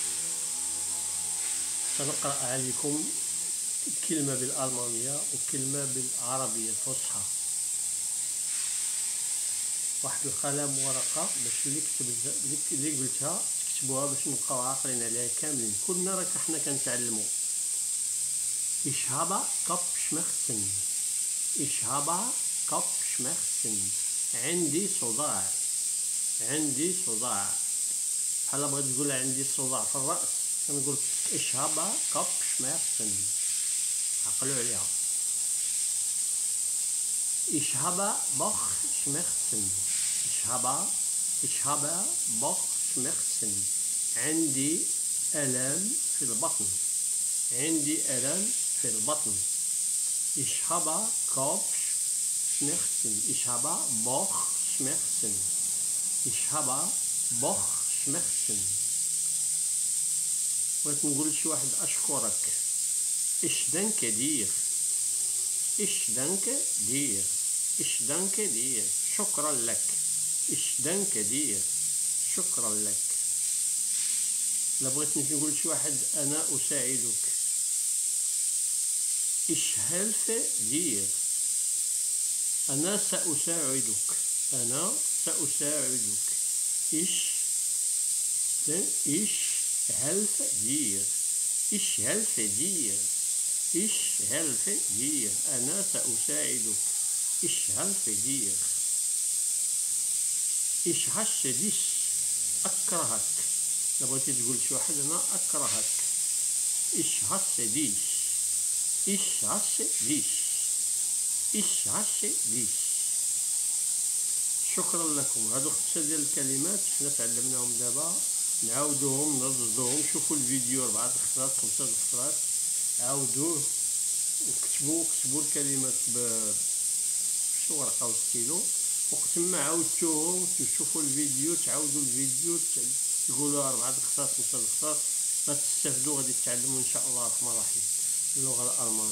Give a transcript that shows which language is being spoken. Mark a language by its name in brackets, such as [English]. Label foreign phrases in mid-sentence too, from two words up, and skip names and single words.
[Arabic] سنقرأ عليكم كلمة بالألمانية وكلمة بالعربية الفصحى. واحد القلم وورقة باش اللي قلتها تكتبوها باش نبقاو عاقلين عليها كاملين. كلنا راك حنا كنتعلمو. [German] Ich habe Kopfschmerzen. Ich habe Kopfschmerzen. [Arabic] عندي صداع. عندي صداع. بحال بغيت تقول عندي صداع في الرأس كنقول [German] Ich habe Kopfschmerzen. [Arabic] عقلوا عليها. [German] Ich habe Bauchschmerzen. Ich habe Bauchschmerzen. [Arabic] عندي ألم في البطن. عندي ألم في البطن. [German] Ich habe Kopfschmerzen. Ich habe Bauchschmerzen. Ich habe Bauchschmerzen. [Arabic] بغيت نقول لشي واحد أشكرك. [German] Ich danke dir. Ich danke dir. Ich danke dir. [Arabic] شكرا لك. [German] Ich danke dir. [Arabic] شكرا لك. لا بغيت نقول لشي واحد أنا أساعدك. [German] Ich helfe dir. [Arabic] أنا سأساعدك. أنا سأساعدك. [German] Ich helfe dir. Ich helfe dir. Ich helfe dir. [Arabic] أنا سأساعدك. [German] Ich helfe dir. Ich hasse dich. [Arabic] أكرهك. إذا بغيتي تقول شي واحد أنا أكرهك. [German] Ich hasse dich. Ich hasse dich. Ich hasse dich. [Arabic] شكرا لكم. هادو 5 ديال الكلمات حنا تعلمناهم دابا، نعاودوهم نرددوهم. شوفوا الفيديو 4 خطرات 5 خطرات، عاودوه وكتبوا الكلمات بشي ورقه وستيلو، وقت ما عاودتوهم تشوفوا الفيديو، تعاودوا الفيديو، تقولوا 4 خطرات 5 خطرات، غتستافدوا، غادي تتعلموا ان شاء الله الرحمن الرحيم اللغه الالمانيه.